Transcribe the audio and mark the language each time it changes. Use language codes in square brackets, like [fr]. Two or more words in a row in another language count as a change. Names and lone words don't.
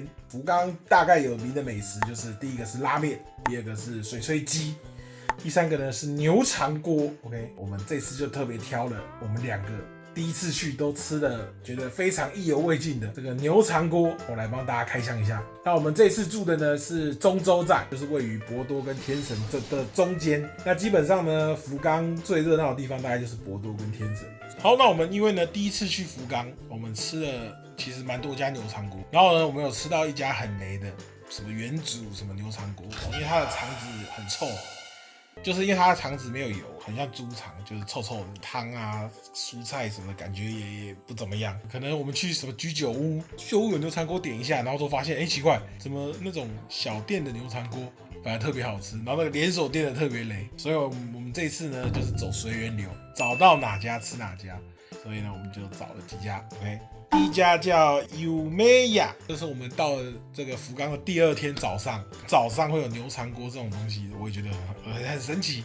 [zh] 福岡大概有名的美食就是第一個是拉麵，第二個是水炊雞，第三個呢是牛腸鍋。OK， 我們這次就特別挑了我們兩個第一次去都吃的覺得非常意猶未盡的這個牛腸鍋，我來幫大家開箱一下。那我們這次住的呢是中洲站，就是位於博多跟天神這的中間。那基本上呢，福岡最熱鬧的地方大概就是博多跟天神。好，那我們因為呢第一次去福岡，我們吃了其實蠻多家牛腸鍋，然後呢我們有吃到一家很雷的，什麼原主什麼牛腸鍋，因為它的腸子很臭。就是因為它的腸子沒有油，很像豬腸，就是臭臭的湯啊、蔬菜什麼的，感覺也不怎麼樣。可能我們去什麼居酒屋有牛腸鍋點一下，然後都發現，奇怪，怎麼那種小店的牛腸鍋反而特別好吃，然後那個連鎖店的特別雷。所以我們這一次呢，就是走隨緣流，找到哪家吃哪家。所以呢，我們就找了幾家。OK， 第一家叫 Yumeya， 這是我們到了這個福岡的第二天早上會有牛腸鍋這種東西，我也覺得很神奇。